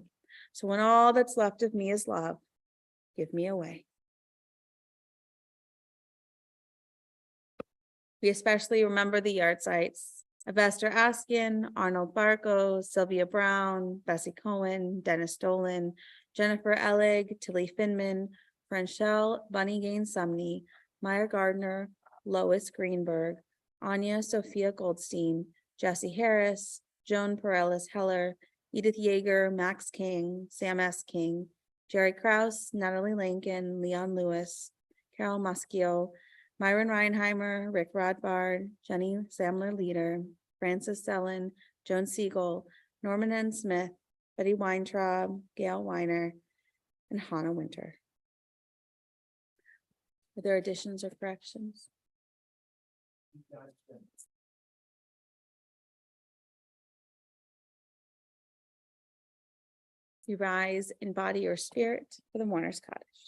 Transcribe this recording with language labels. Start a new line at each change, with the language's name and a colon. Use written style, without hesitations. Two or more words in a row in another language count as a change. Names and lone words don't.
English: So when all that's left of me is love, give me away. We especially remember the yard sites of Esther Askin, Arnold Barco, Sylvia Brown, Bessie Cohen, Dennis Dolan, Jennifer Ellig, Tilly Finman, Franchelle Bunny Gaines Sumney, Meyer Gardner, Lois Greenberg, Anya Sophia Goldstein, Jesse Harris, Joan Perellis Heller, Edith Yeager, Max King, Sam S. King, Jerry Krause, Natalie Lankin, Leon Lewis, Carol Muskio, Myron Reinheimer, Rick Rodbard, Jenny Samler Leader, Francis Sellen, Joan Siegel, Norman N. Smith, Betty Weintraub, Gail Weiner, and Hannah Winter. Are there additions or corrections? You rise in body or spirit for the mourner's cottage.